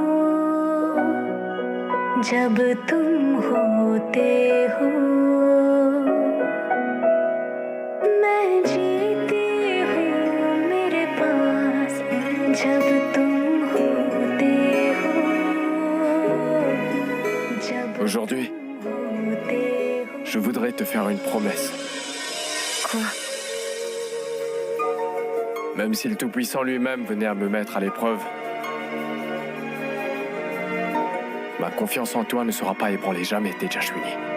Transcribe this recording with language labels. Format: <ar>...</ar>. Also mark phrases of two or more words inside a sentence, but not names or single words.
<hi>जब तुम होते हो मैं जीती हूँ मेरे पास जब तुम होते हो जब</hi> <fr>Aujourd'hui, je voudrais te faire une promesse. Quoi? Même si le Tout-Puissant lui-même venait à me mettre à l'épreuve, ma confiance en toi ne sera pas ébranlée jamais, Tejaswini.</fr>